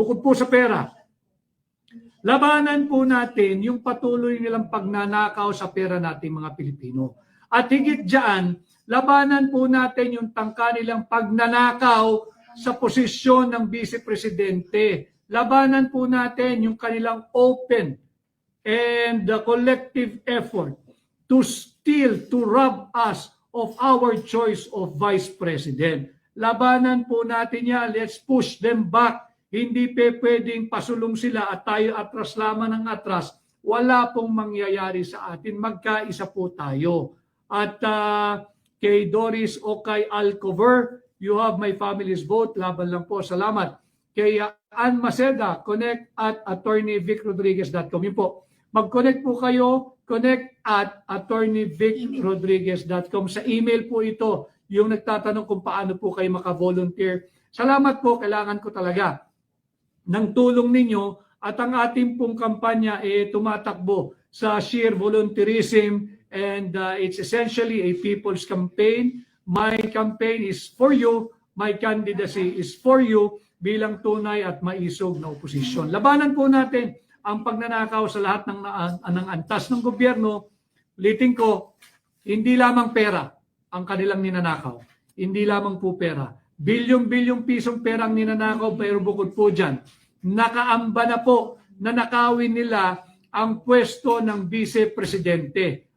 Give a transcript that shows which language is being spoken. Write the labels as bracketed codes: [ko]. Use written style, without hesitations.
[tl] Bukod po sa pera, labanan po natin yung patuloy nilang pagnanakaw sa pera nating mga Pilipino. At higit dyan, labanan po natin yung tangka nilang pagnanakaw sa posisyon ng Vice Presidente. Labanan po natin yung kanilang [en] open and collective effort to steal, to rob us of our choice of Vice President. [tl] Labanan po natin yan. [en] Let's push them back. [tl] Hindi pwedeng pasulong sila at tayo atras lamang ng atras. Wala pong mangyayari sa atin. Magkaisa po tayo. At kay Doris Okay Alcover, [en] you have my family's vote. [tl] Laban lang po. Salamat. Kay Ann Maceda, connect at attorneyvicrodriguez.com. Yun po. Mag-connect po kayo, connect at attorneyvicrodriguez.com. Sa email po ito, yung nagtatanong kung paano po kayo maka-volunteer. Salamat po, kailangan ko talaga ng tulong ninyo at ang ating pong kampanya tumatakbo sa [en] sheer volunteerism and it's essentially a people's campaign. My campaign is for you, my candidacy is for you [tl] bilang tunay at maisog na oposisyon. Labanan po natin ang pagnanakaw sa lahat ng antas ng gobyerno. Ulitin ko, hindi lamang pera ang kanilang ninanakaw. Hindi lamang po pera. Bilyong-bilyong pisong pera ang ninanakaw, pero bukod po dyan, nakaamba na po na nakawin nila ang pwesto ng Vice Presidente.